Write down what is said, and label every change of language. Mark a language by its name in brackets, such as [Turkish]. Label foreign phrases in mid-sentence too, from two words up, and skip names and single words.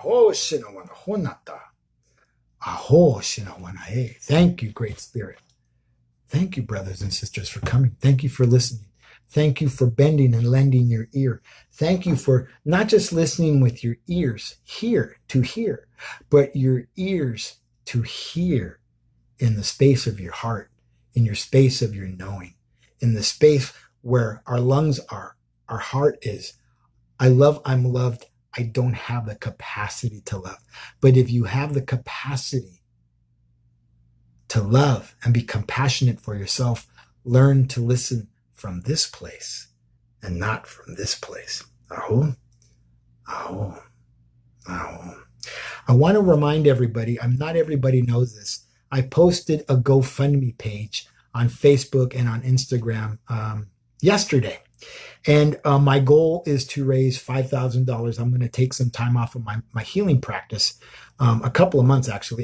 [English] shinawana honata. Aho shinawana e. Thank you, Great Spirit. Thank you, brothers and sisters, for coming. Thank you for listening. Thank you for bending and lending your ear. Thank you for not just listening with your ears, to hear, but your ears to hear in the space of your heart, in your space of your knowing, in the space where our lungs are, our heart is. I love, I'm loved. I don't have the capacity to love. But if you have the capacity to love and be compassionate for yourself, learn to listen from this place and not from this place. Aho, aho, aho. I want to remind everybody, not everybody knows this. I posted a GoFundMe page on Facebook and on Instagram yesterday. And my goal is to raise $5,000. I'm going to take some time off of my healing practice, a couple of months actually.